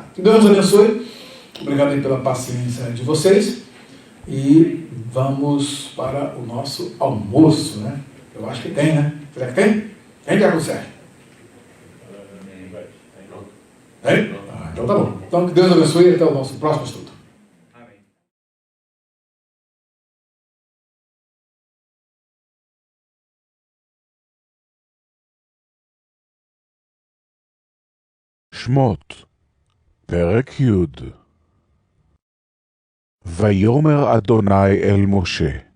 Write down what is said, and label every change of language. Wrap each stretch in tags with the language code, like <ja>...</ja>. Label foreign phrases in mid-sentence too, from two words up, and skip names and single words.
<pt>Que Deus nos abençoe, obrigado aí pela paciência de vocês, e vamos para o nosso almoço, né? Eu acho que tem, né? Será que tem? Tem, Diácono Sérgio? Tem? Ah, então tá bom. Então que Deus abençoe e até o nosso próximo estudo.</pt> <he>שמות, פרק י'. ויאמר אדוני אל משה,</he>